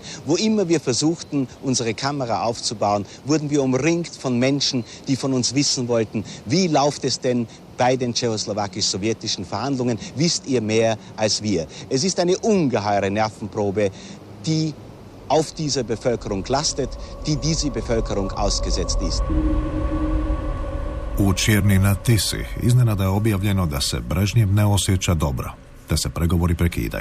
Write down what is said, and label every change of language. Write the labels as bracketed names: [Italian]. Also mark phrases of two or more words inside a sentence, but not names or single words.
[German] Wo immer wir versuchten, unsere Kamera aufzubauen, wurden wir umringt von Menschen, die von uns wissen wollten, wie läuft es denn bei den tschechoslowakisch-sowjetischen Verhandlungen? Wisst ihr mehr als wir? Es ist eine ungeheure Nervenprobe, die auf dieser Bevölkerung lastet, die diese Bevölkerung ausgesetzt ist. [Croatian] U Čierni na Tisi iznenada je objavljeno da se Brežnjev ne osjeća dobro, da se pregovori prekidaju.